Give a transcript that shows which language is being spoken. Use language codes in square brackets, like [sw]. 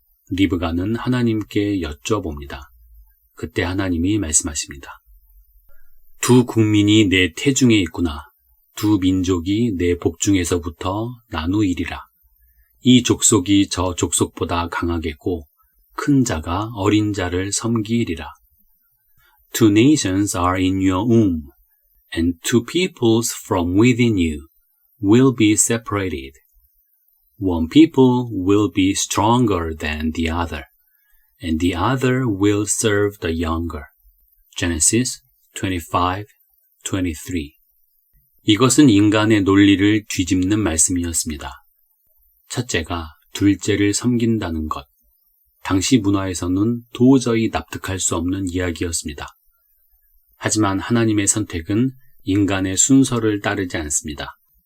[ko] 리브가는 하나님께 여쭤봅니다. 그때 하나님이 말씀하십니다. 두 국민이 내 태중에 있구나. 두 민족이 내 복중에서부터 나누이리라. 이 족속이 저 족속보다 강하겠고 큰 자가 어린 자를 섬기리라. [en] Two nations are in your womb, and two peoples from within you will be separated. One people will be stronger than the other, and the other will serve the younger. Genesis 25:23. [ko] 이것은 인간의 논리를 뒤집는 말씀이었습니다. 첫째가 둘째를 섬긴다는 것. 당시 문화에서는 도저히 납득할 수 없는 이야기였습니다. 하지만 하나님의 선택은 인간의 순서를 따르지 않습니다.